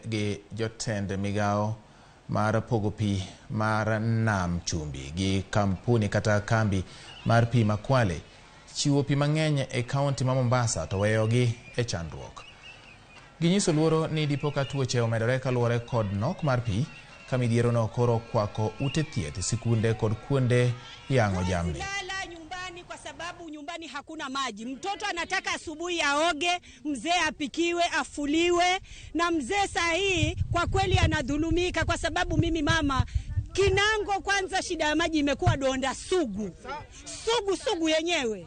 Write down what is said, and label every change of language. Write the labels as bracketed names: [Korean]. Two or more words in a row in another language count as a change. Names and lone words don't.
[Luo (Kenya and Tanzania)] gi jotend migao mar pogo pi mar nam chumbi gi kampuni kata kambi mar pi ma Kwale chiwo pi mang'eny e kaunti ma Mombasa to weyogi e chandruok. Ginyiso luoro ni dipo ka tuoche omedore kaluwore kod nok mar pi ka midhiero no koro kwako ute thieth, sikunde kod kuonde yang'o jamni. [Swahili] Kwa sababu nyumbani hakuna maji. Mtoto anataka asubuhi aoge, mzee apikiwe, afuliwe, na mzee saa hii kwa kweli anadhulumika kwa sababu mimi mama Kinago, kwanza shida ya maji imekuwa donda sugu yenyewe.